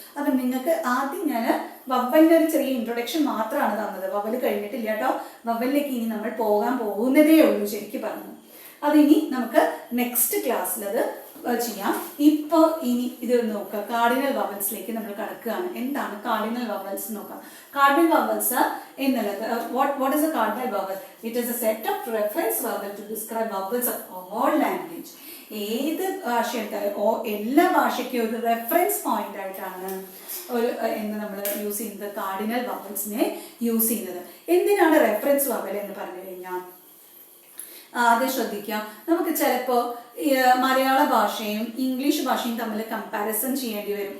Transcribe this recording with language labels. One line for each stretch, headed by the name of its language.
Malayalam: അപ്പം നിങ്ങൾക്ക് ആദ്യം ഞാൻ വവലിൻ്റെ ഒരു ചെറിയ ഇൻട്രൊഡക്ഷൻ മാത്രമാണ് തന്നത്. വവൽ കഴിഞ്ഞിട്ടില്ല കേട്ടോ. വവലിലേക്ക് ഇനി നമ്മൾ പോകാൻ പോകുന്നതേ ഉള്ളൂ ശരിക്കും പറഞ്ഞു. അതിനി നമുക്ക് നെക്സ്റ്റ് ക്ലാസ്സിൽ അത് ചെയ്യാം. ഇപ്പോൾ ഇനി ഇത് നോക്കുക, കാർഡിനൽ വവൽസിലേക്ക് നമ്മൾ കടക്കുകയാണ്. എന്താണ് കാർഡിനൽ വവൽസ് നോക്കാം. കാർഡിനൽ വവൽസ് എന്നുള്ളത്,
English: what is a cardinal vowel? It is a set of reference vowel to describe vowels of all language.
Malayalam: ഏത് ഭാഷ എടുത്താലും എല്ലാ ഭാഷയ്ക്കും ഒരു റെഫറൻസ് പോയിന്റ് ആയിട്ടാണ് എന്ന് നമ്മൾ യൂസ് ചെയ്യുന്നത്, കാർഡിനൽ വവൽസിനെ യൂസ് ചെയ്യുന്നത്. എന്തിനാണ് റെഫറൻസ് വവൽ എന്ന് പറഞ്ഞു കഴിഞ്ഞാൽ, ആദ്യം ശ്രദ്ധിക്കാം. നമുക്ക് ചിലപ്പോൾ മലയാള ഭാഷയും ഇംഗ്ലീഷ് ഭാഷയും തമ്മിൽ കമ്പാരിസൺ ചെയ്യേണ്ടി വരും.